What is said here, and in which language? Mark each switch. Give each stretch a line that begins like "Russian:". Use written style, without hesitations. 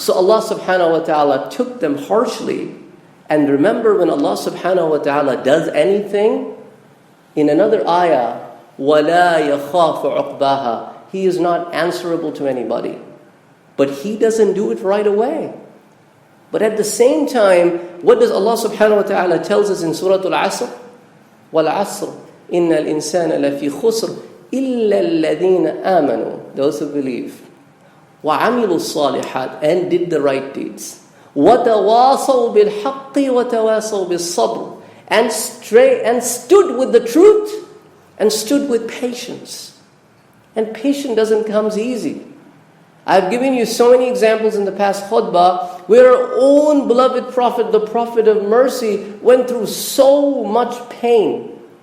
English: So Allah subhanahu wa ta'ala took them harshly. And remember, when Allah subhanahu wa ta'ala does anything, in another ayah,
Arabic: وَلَا يَخَافُ عُقْبَاهَا.
English: He is not answerable to anybody. But He doesn't do it right away. But at the same time, what does Allah subhanahu wa ta'ala tells us in Surah Al-Asr?
Arabic: وَالْعَصْرِ إِنَّ الْإِنسَانَ لَفِي خُسْرٍ إِلَّا الَّذِينَ آمَنُوا,
English: those who believe.
Arabic: وَعَمِلُوا الصَّالِحَاتِ,
English: and did the right deeds.
Arabic: وَتَوَاصَوْا بِالْحَقِّ وَتَوَاصَوْا بِالصَّبْرِ,
English: and stood with the truth, and stood with patience. And patience doesn't come easy. I've given you so many examples in the past khutbah where our own beloved Prophet, the Prophet of mercy, went through so much pain.